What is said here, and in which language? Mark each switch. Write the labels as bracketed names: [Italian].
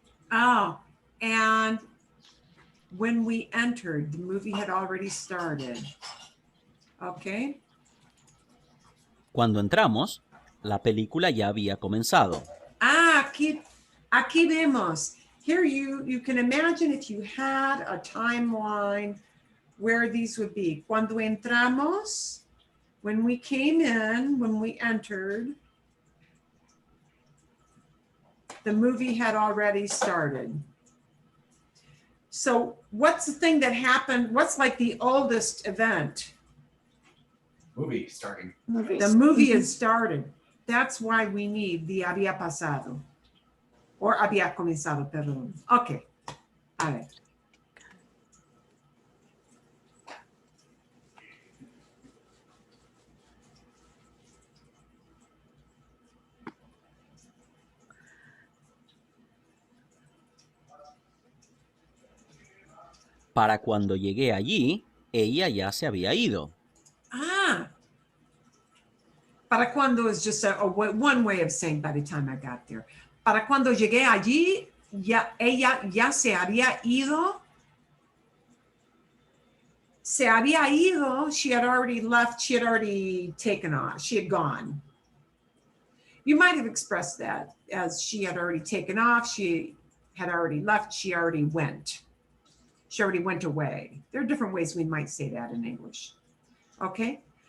[English] Oh, and when we entered, the movie had already started. Okay. [Spanish] Cuando entramos, la película ya había comenzado. Aquí vemos. [English] Here you can imagine if you had a timeline where these would be. [Spanish] Cuando entramos, [English] when we came in, when we entered, the movie had already started. So what's the thing that happened? What's like the oldest event? movie starting. The movie has started. That's why we need the [Spanish] había pasado. [English] Or [Spanish] había comenzado, perdón. Ok. A ver. Para cuando llegué allí, ella ya se había ido. Ah. Para cuando [English] is just one way of saying by the time I got there. [Spanish] Para cuando llegué allí, ella ya se había ido. Se había ido. [English] She had already left. She had already taken off. She had gone. You might have expressed that as she had already taken off. She had already left. She already went. She already went away. There are different ways we might say that in English. Okay?